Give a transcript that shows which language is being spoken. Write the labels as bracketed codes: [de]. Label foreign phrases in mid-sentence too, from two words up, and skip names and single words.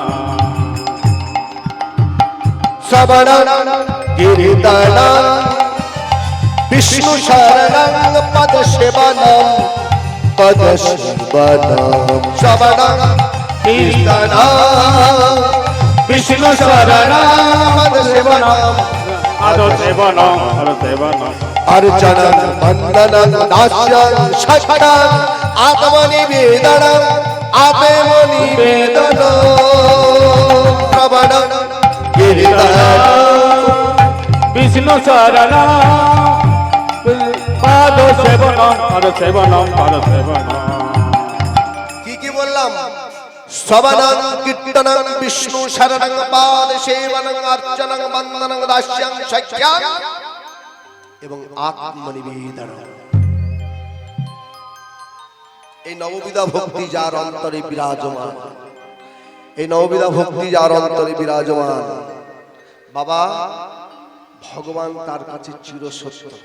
[sa] শ্রবণ কীর্তন বিষ্ণু শরণ পদ সেবন, পদ সেবন শ্রবণ কীর্তন বিষ্ণু শরণ পদ সেবনম, পদ সেবনম, পদ সেবনম अर्चन वंदन दास्यं शक्तं आत्मनिवेदनं, आत्मनिवेदनं श्रवण कीर्तन विष्णु शरण पद सेवनम, पद सेवनम, पद सेवनम। [bn] কি বললাম? [sa] শ্রবণং কীর্তনং বিষ্ণু শরণং পাদ সেবনং অর্চনং বন্দনং দাস্যং শক্যং এবং আত্মনিবেদন। [bn] এই নববিধা ভক্তি যার অন্তরে বিরাজমান, এই নববিধা ভক্তি যার অন্তরে বিরাজমান, বাবা ভগবান তার কাছে চিরসত্য।